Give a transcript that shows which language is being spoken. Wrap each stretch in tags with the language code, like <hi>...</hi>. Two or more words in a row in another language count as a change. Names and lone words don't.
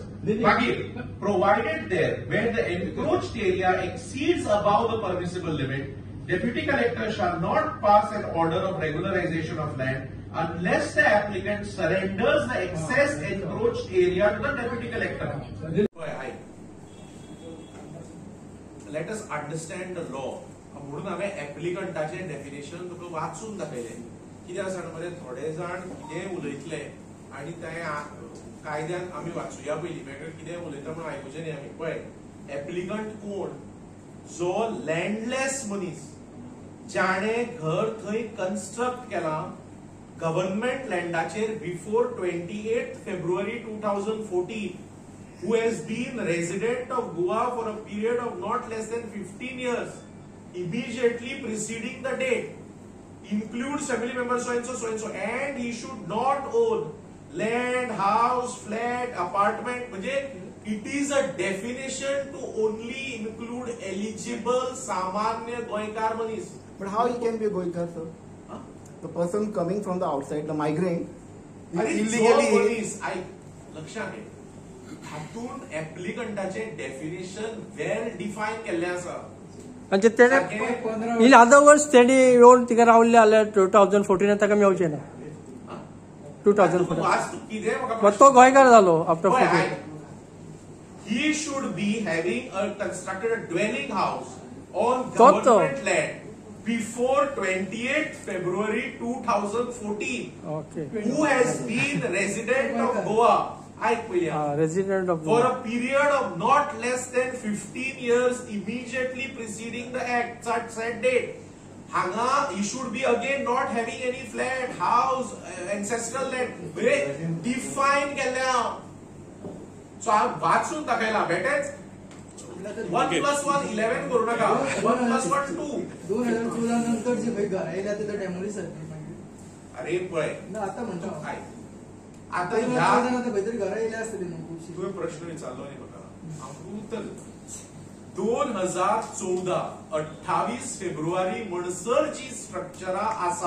<en>Provided there where the encroached area exceeds above the permissible limit, deputy collector shall not pass an order of regularization of land unless the applicant surrenders the excess encroached area to the deputy collector. Let us understand the law.</en> <kok>म्हणून हांवें एप्लिकंटाचे डेफिनेशन तुका वाचून दाखयलें. कित्याक आसा मरे थोडे जाण कितें उलयतले आनी ते कायद्यान आमी वाचुया पयलीं वेगळें कितें उलयता म्हणून आयकुचें न्ही आमी. पळय, एप्लिकंट कोण? जो लँडलेस मनीस जाणे घर थंय कन्स्ट्रक्ट केला गव्हर्नमेंट लँडाचेर बिफोर</kok> <en>28 February 2014, who has been resident of Goa for a period of not less than 15 years immediately preceding the date, includes family members so and so, and he should not own land, house, flat, apartment. म्हणजे it is a definition to only include eligible</en> <kok>सामान्य गोंयकार मनीस.</kok> <en>But how he can be a Goikar, sir? Huh? The person coming from the outside, the migrant, illegally.</en> <kok>लक्षात घे, हातून एप्लिकंटाचे डेफिनेशन</kok> <en>well define</en> <kok>केल्ले आसा. म्हणजे तेणे</kok> <en>in other words</en> <kok>तेणी येवन तिका रावल्ले जाल्यार 2014 ताका मेळचें ना. 2014 तो गोंयकार जालो आफ्टर 14.</kok> <en>He should be having constructed a dwelling house on government land before 28 February 2014. Okay. Who has been resident of Goa? Resident of for a period of not less than 15 years immediately preceding the act, such said date. Hanga, he should be again not having any flat, house, ancestral land.</en> <kok>Define केल्या. So I वाचून दाखयला बेटेच 1 + 1 11 करू नका. 1 + 1 2. 2014 नंतर जे भाई घर आयला ते डेमोलिश जातली. अरे पळय ना आता म्हणतो काय आता ह्या भीतर घर आयले असतले न्हू. तुवें प्रश्न विचारलो न्ही म्हाका, हांव उत्तर 2014 28 फेब्रुवारी म्हणसर जी स्ट्रक्चरा आसा</kok>